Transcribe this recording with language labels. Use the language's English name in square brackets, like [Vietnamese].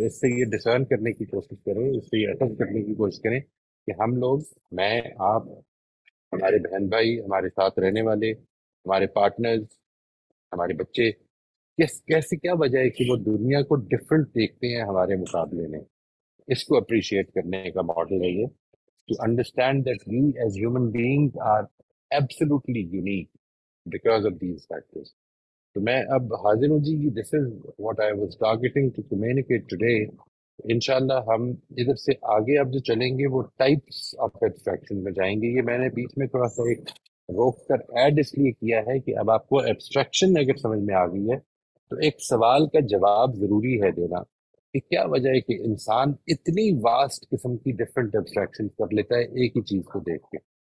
[Urdu] اس سے یہ ڈسرن کرنے کی کوشش کریں، اس سے یہ اٹک کرنے کی کوشش کریں کہ ہم لوگ، میں، آپ، ہمارے بہن بھائی، ہمارے ساتھ رہنے والے، ہمارے پارٹنرز، ہمارے بچے، کیسے کیا وجہ ہے کہ وہ دنیا کو ڈفرنٹ دیکھتے ہیں ہمارے مقابلے میں. اس کو اپریشیٹ کرنے کا ماڈل ہے یہ، [English] to understand that we as human beings are absolutely unique because of these factors. [Urdu] تو میں اب حاضر ہوں جی، [English] this is what I was targeting to communicate today. [Urdu] انشاءاللہ ہم ادھر سے آگے اب جو چلیں گے وہ ٹائپس آف ایبسٹریکشن میں جائیں گے. یہ میں نے بیچ میں تھوڑا سا ایک روک کر ایڈ اس لیے کیا ہے کہ اب آپ کو ایبسٹریکشن اگر سمجھ میں آ گئی ہے تو ایک سوال کا جواب ضروری ہے دینا کہ کیا وجہ ہے کہ انسان اتنی واسٹ قسم کی ڈفرنٹ ایبسٹریکشن کر لیتا ہے ایک ہی چیز کو دیکھ کے.